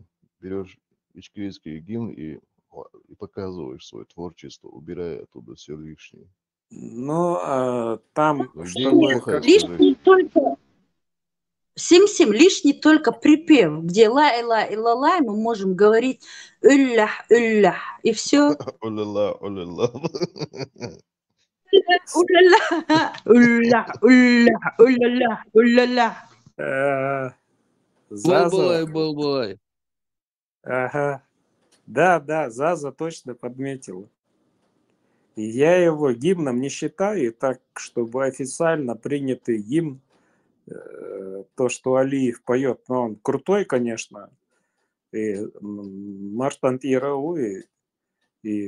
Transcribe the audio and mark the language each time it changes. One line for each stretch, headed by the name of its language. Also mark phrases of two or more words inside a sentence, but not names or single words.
Russian: Берешь ичкерийский гимн и показываешь свое творчество, убирая оттуда все лишнее. Ну, там... Лишний только... Сим-сим, лишний только припев, где ла-ла-ла-ла, мы можем говорить уллях, уллях, и все. Улла-ла, улла-ла. Улла-ла, уллях, уллях, улла-ла, улла-ла. Балбалай, балбалай. Ага. Да, Заза точно подметила. И я его гимном не считаю, так, чтобы официально принятый гимн, то, что Алиев поет, но он крутой, конечно, и Марштант Ирау, и